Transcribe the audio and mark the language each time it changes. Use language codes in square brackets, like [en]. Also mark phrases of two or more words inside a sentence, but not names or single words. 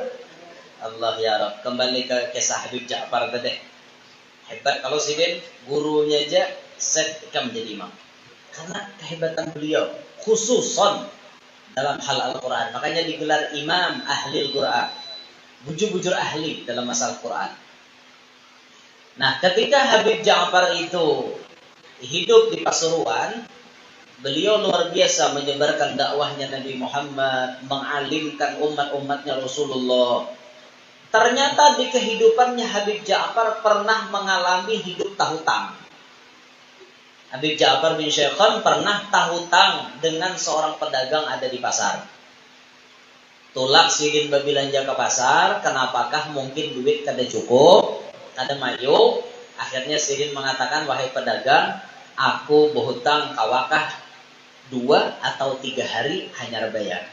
[id] Allah ya Rabb, kembali ke kisah Habib Ja'far tadi. Hebat kalau sidin gurunya aja seketika menjadi imam. Karena kehebatan beliau khususon dalam hal Al-Quran. Makanya digelar imam ahli Al-Quran. Bujur-bujur ahli dalam masalah Quran. Nah ketika Habib Ja'far itu hidup di Pasuruan, beliau luar biasa menyebarkan dakwahnya Nabi Muhammad, mengalimkan umat-umatnya Rasulullah. Ternyata di kehidupannya Habib Ja'far pernah mengalami hidup tahutang. Habib Ja'far bin Syekhon pernah tahutang dengan seorang pedagang ada di pasar. [bjn] Tulak sidin babilanja ke pasar, kenapakah mungkin duit kada cukup, kada mayu. [id] Akhirnya sidin mengatakan, wahai pedagang, aku berhutang kawakah 2 atau 3 hari hanyar bayar.